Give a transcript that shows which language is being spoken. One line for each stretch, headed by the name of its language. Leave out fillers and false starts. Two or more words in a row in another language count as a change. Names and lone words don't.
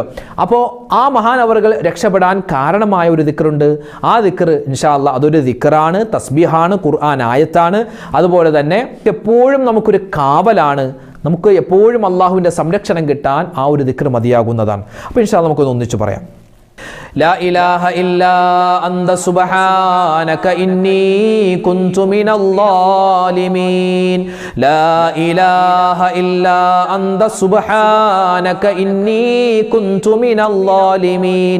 Malayalam: അപ്പോൾ ആ മഹാനവറുകൾ രക്ഷപ്പെടാൻ കാരണമായ ഒരു ദിക്റുണ്ട്. ആ ദിക്ർ
Arabic: إن شاء الله
Malayalam: അതൊരു ദിക്റാണ്, തസ്ബീഹാണ്, ഖുർആൻ ആയത്താണ്. അതുപോലെ തന്നെ എപ്പോഴും നമുക്കൊരു കാവലാണ്. നമുക്ക് എപ്പോഴും അള്ളാഹുവിൻ്റെ സംരക്ഷണം കിട്ടാൻ ആ ഒരു ദിക്ർ മതിയാകുന്നതാണ്. അപ്പോൾ
Arabic: إن شاء الله
Malayalam: നമുക്കൊന്ന് ഒന്നിച്ച് പറയാം.
Arabic: لا إله إلا أنت سبحانك إني كنت من الظالمين. لا إله إلا أنت سبحانك إني كنت من الظالمين.